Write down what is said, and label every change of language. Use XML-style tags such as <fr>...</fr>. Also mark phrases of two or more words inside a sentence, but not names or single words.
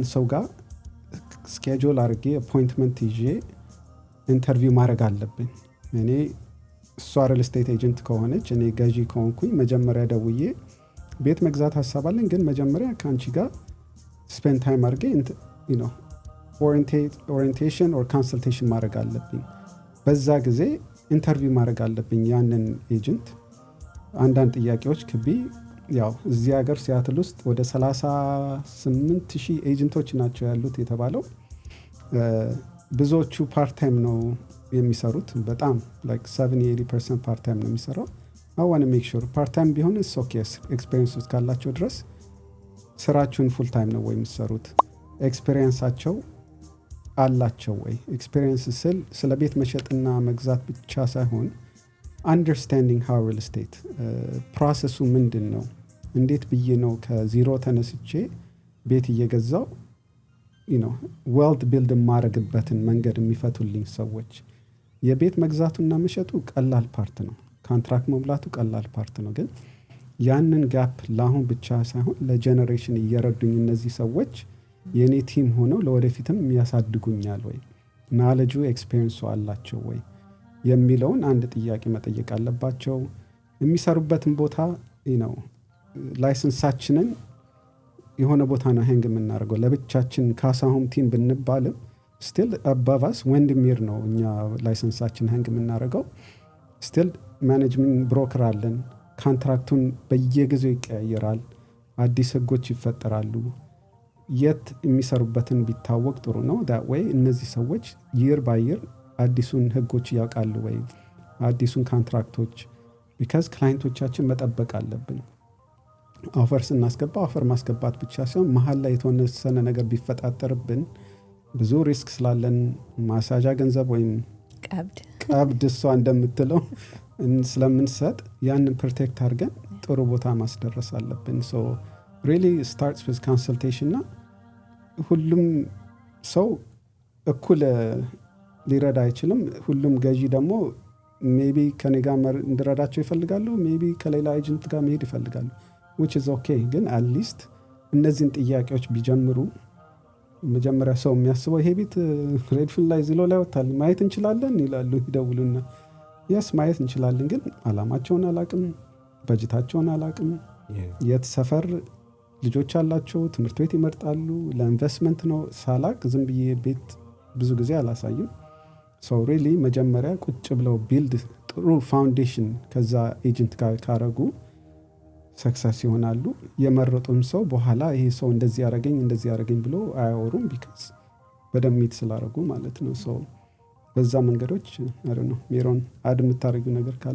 <am>ሰው ጋር ስኬጁል አድርጌ አፖይንትመንት ይዤ ኢንተርቪው ማድረግ አለብኝ እኔ እሷ</am> <en>real estate agent</en> <am>ከሆነች እኔ ገዢ ከሆንኩኝ መጀመሪያ ደውዬ ቤት መግዛት ሐሳብ አለኝ ግን መጀመሪያ ካንቺ ጋር</am> <en>spend time</en> <am>አድርጌ</am> <en>you know orientation or consultation</en> <am>ማድረግ አለብኝ በዛ ጊዜ ኢንተርቪው ማድረግ አለብኝ ያንን ኤጀንት አንዳንድ ጥያቄዎች ክቢ ያው እዚህ ሀገር ሲያትል ውስጥ ወደ 38000 ኤጀንቶች ናቸው ያሉት የተባለው ብዙዎቹ</am> <en>part time</en> <am>ነው የሚሰሩት በጣም like 70-80%</am> <en>part time</en> <am>ነው የሚሰራው</am> <en>I want to make sure part time</en> <am>ቢሆን</am> <en>is okay</en> <am>ኤክስፒሪየንስ ውስጥ ካላቸው ድረስ ስራችሁን</am> <en>full time</en> <am>ነው ወይ የሚሰሩት ኤክስፒሪየንሳቸው አላቸው ወይ ኤክስፒሪየንስ ስለ ቤት መሸጥና መግዛት ብቻ ሳይሆን</am> <en>understanding how real</en> <am>estate ፕሮሰሱ ምንድነው እንዴት ብዬ ነው ከዜሮ ተነስቼ ቤት እየገዛው</am> <en>you know world build</en> <am>ማድረግበትን መንገድ የሚፈቱልኝ ሰዎች የቤት መግዛቱና መሸጡ ቀላል ፓርት ነው ኮንትራክት መብላቱ ቀላል ፓርት ነው ግን ያንን ጋፕ ለአሁን ብቻ ሳይሆን ለጀነሬሽን እየረዱኝ እነዚህ ሰዎች የኔ ቲም ሆነው ለወደፊትም ያሳድጉኛል ወይ ናሌጁ ኤክስፒሪየንሱ አላቸው ወይ የሚለውን አንድ ጥያቄ መጠየቅ አለባቸው የሚሰሩበትን ቦታ</am> <en>you know</en> <am>ላይሰንሳችንን የሆነ ቦታ ነው ሃንግ የምናደርገው ለብቻችን ካሳሁም ቲም ብንባልም</am> <en>still above us</en> <am>ወንድሚር ነው እኛ ላይሰንሳችን ሃንግ የምናደርገው</am> <en>still management broker</en> <am>አለን ኮንትራክቱን በየጊዜው ይቀያየራል አዲስ ህጎች ይፈጠራሉ የት የሚሰሩበትን ቢታወቅ ጥሩ ነው</am> <en>that way</en> <am>እነዚህ ሰዎች</am> <en>year by year</en> <am>አዲሱን ህጎች ያውቃሉ ወይ አዲሱን ኮንትራክቶች because ክላይንቶቻችን መጠበቅ አለብን ኦፈር ስናስገባ ኦፈር ማስገባት ብቻ ሳይሆን መሃል ላይ የተወሰነ ነገር ቢፈጣጠርብን ብዙ ሪስክ ስላለን ማሳጃ ገንዘብ ወይም ቀብድ እሷ እንደምትለው ስለምንሰጥ ያንን ፕሮቴክት አድርገን ጥሩ ቦታ ማስደረስ አለብን</am> <en>so really starts with consultation</en> <am>እና ሁሉም ሰው እኩል ሊረዳ አይችልም ሁሉም ገዢ ደግሞ ሜቢ ከኔ ጋር እንድረዳቸው ይፈልጋሉ ሜቢ ከሌላ ኤጀንት ጋር መሄድ ይፈልጋሉ</am> <en>which is okay</en> <am>ግን</am> <en>at least</en> <am>እነዚህን ጥያቄዎች ቢጀምሩ መጀመሪያ ሰው የሚያስበው ይሄ ቤት ሬድፊል ላይ ዝሎ ላይ ወጣል ማየት እንችላለን ይላሉ ይደውሉና የስ ማየት እንችላለን፣ ግን አላማቸውን አላቅም፣ በጅታቸውን አላቅም፣ የት ሰፈር ልጆች አላቸው፣ ትምህርት ቤት ይመርጣሉ፣ ለኢንቨስትመንት ነው ሳላቅ ዝም ብዬ ቤት ብዙ ጊዜ አላሳይም።</am> <en>so really</en> <am>መጀመሪያ ቁጭ ብለው ቢልድ ጥሩ ፋውንዴሽን ከዛ ኤጀንት ጋር ካረጉ ሰክሰስ ይሆናሉ። የመረጡም ሰው በኋላ ይሄ ሰው እንደዚህ ያረገኝ ብሎ አያወሩም፣ ቢካዝ በደንብ ሚት ስላረጉ ማለት ነው። ሶ በዛ መንገዶች ነው። ሜሮን አድ የምታደርጊው ነገር ካለ?</am>